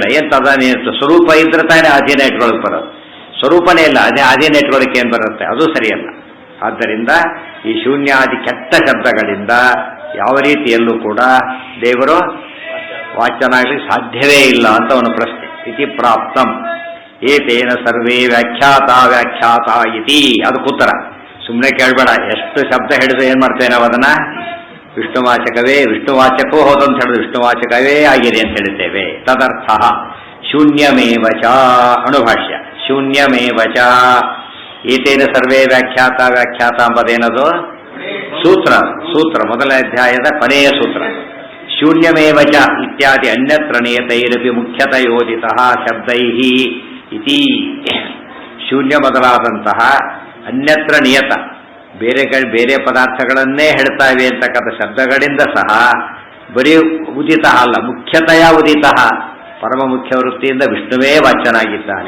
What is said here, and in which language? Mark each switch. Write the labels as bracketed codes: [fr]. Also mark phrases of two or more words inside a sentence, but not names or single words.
[kn] ಏನು ತದಧೀನತ್ವ? ಸ್ವರೂಪ ಇದ್ರೆ ತಾನೇ ಅಧೀನ ಇಟ್ಕೊಳ್ಳೋಕೆ ಬರೋದು. ಸ್ವರೂಪನೇ ಇಲ್ಲ, ಅದೇ ಅಧೀನ ಇಟ್ಕೊಳ್ಳೋಕೆ ಏನು ಬರುತ್ತೆ? ಅದು ಸರಿಯಲ್ಲ. ಆದ್ದರಿಂದ ಈ ಶೂನ್ಯಾದಿ ಕೆಟ್ಟ ಶಬ್ದಗಳಿಂದ ಯಾವ ರೀತಿಯಲ್ಲೂ ಕೂಡ ದೇವರು ವಾಚ್ಯನಾಗಲಿಕ್ಕೆ ಸಾಧ್ಯವೇ ಇಲ್ಲ ಅಂತ ಅವನ ಪ್ರಶ್ನೆ. [sa] ಇತಿ ಪ್ರಾಪ್ತಂ ಏತೇನ ಸರ್ವೇ ವ್ಯಾಖ್ಯಾತ ಇತಿ. [kn] ಅದಕ್ಕೆ ಉತ್ತರ ಸುಮ್ಮನೆ ಕೇಳಬೇಡ. ಎಷ್ಟು ಶಬ್ದ ಹೇಳಿದ್ರೆ ಏನು ಮಾಡ್ತೇವೆ ನಾವು? ಅದನ್ನ ವಿಷ್ಣುವಾಚಕವೇ, ವಿಷ್ಣುವಾಚಕೋ ಹೋದಂತ ಹೇಳಿದ್ರೆ ವಿಷ್ಣುವಾಚಕವೇ ಆಗಿದೆ ಅಂತ ಹೇಳ್ತೇವೆ. [sa] ತದರ್ಥ ಶೂನ್ಯಮೇವ ಚ. ಅಣುಭಾಷ್ಯ ಶೂನ್ಯಮೇವ ಚ. ಏತೇನ ಸರ್ವೇ ವ್ಯಾಖ್ಯಾತ [kn] ಎಂಬುದೇನದು? ಸೂತ್ರ ಮೊದಲ ಅಧ್ಯಾಯದ ಕೊನೆಯ ಸೂತ್ರ. [sa] ಶೂನ್ಯಮೇವ ಚ ಇತ್ಯಾದಿ ಅನ್ಯತ್ರ ನಿಯತೈರಪಿ ಮುಖ್ಯತಯೋದಿತಃ ಶಬ್ದೈಃ ಇತಿ. [kn] ಶೂನ್ಯ ಮೊದಲಾದಂತಹ ಅನ್ಯತ್ರ ನಿಯತ ಬೇರೆ ಪದಾರ್ಥಗಳನ್ನೇ ಹೇಳ್ತಾ ಇವೆ ಅಂತಕ್ಕಂಥ ಶಬ್ದಗಳಿಂದ ಸಹ ಬರೀ ಉದಿತ ಅಲ್ಲ, ಮುಖ್ಯತೆಯ ಉದಿತ, ಪರಮ ಮುಖ್ಯ ವೃತ್ತಿಯಿಂದ ವಿಷ್ಣುವೇ ವಾಚ್ಯನಾಗಿದ್ದಾನೆ.